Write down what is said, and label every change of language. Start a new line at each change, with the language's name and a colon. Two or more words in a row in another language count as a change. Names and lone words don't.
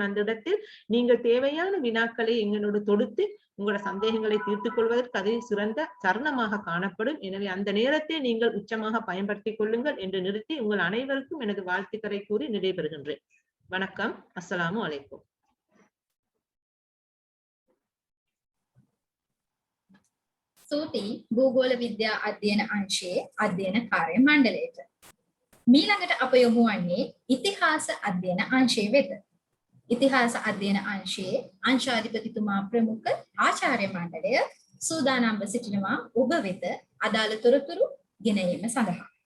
Tamil: அந்த இடத்தில் நீங்கள் தேவையான வினாக்களை எங்களோடு தொடுத்து உங்களோட சந்தேகங்களை தீர்த்துக் கொள்வதற்கு அது சிறந்த தருணமாக காணப்படும். எனவே அந்த நேரத்தை நீங்கள் உச்சமாக பயன்படுத்திக் கொள்ளுங்கள் என்று நிறுத்தி உங்கள் அனைவருக்கும் எனது வாழ்த்துக்களை கூறி நிறைவேறுகின்றேன்.
Arabic: வணக்கம். السلام عليكم.
Sinhala: ස්තුතියි භූගෝල විද්‍යා අධ්‍යයන අංශයේ අධ්‍යයන කාර්ය මණ්ඩලයට. මීළඟට අප යොමු වන්නේ ඉතිහාස අධ්‍යයන අංශය වෙත. ඉතිහාස අධ්‍යයන අංශයේ අංශාධිපතිතුමා ප්‍රමුඛ ආචාර්ය මණ්ඩලය සූදානම්ව සිටිනවා ඔබ වෙත අදාළ තොරතුරු ගෙන ඒම සඳහා.